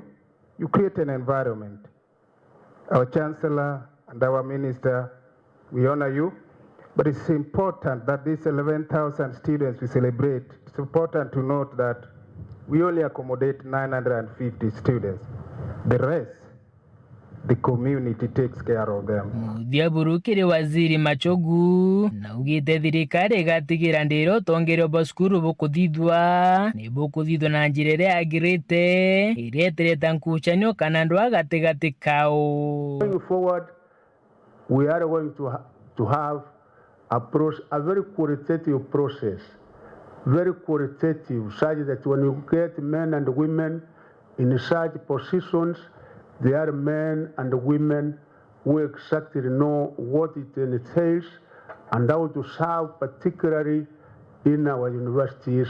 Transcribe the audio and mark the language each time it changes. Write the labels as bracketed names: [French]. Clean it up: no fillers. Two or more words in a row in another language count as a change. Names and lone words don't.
[English] You create an environment. Our Chancellor and our Minister, we honor you. But it's important that these 11,000 students we celebrate, it's important to note that we only accommodate 950 students. The rest, the community takes care of them. [Meru] Muthiaburu kiri waziri Machogu na ugite thirikari gatigira ndiro tongerio baskuru bukuthithwa ni bukuthithwa na njirere agirite iretereta nkuchanyo kana ndo agatigati kao. [English] Going forward, we are going to have a very qualitative process. Very qualitative, such that when you get men and women in such positions, they are men and women who exactly know what it entails and how to serve, particularly in our universities.